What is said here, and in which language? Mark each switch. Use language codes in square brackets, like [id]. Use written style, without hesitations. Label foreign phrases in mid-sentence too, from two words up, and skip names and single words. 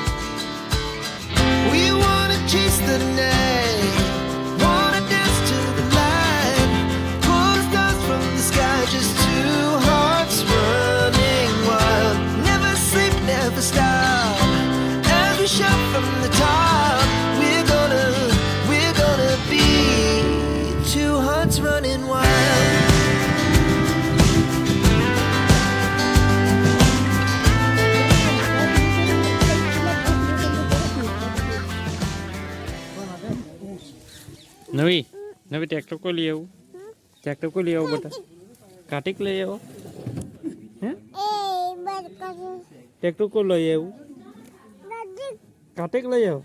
[en] We wanna chase the night, wanna dance to the light, pull the stars from the sky, just two hearts running wild. Never sleep, never stop, as we shout from the top. We're gonna be two hearts running wild. [hi] नवी ट्रैक्टर को ले आओ, ट्रैक्टर को ले आओ बेटा, कार्तिक ले आओ हैं, ट्रैक्टर को ले आओ, कार्तिक ले आओ।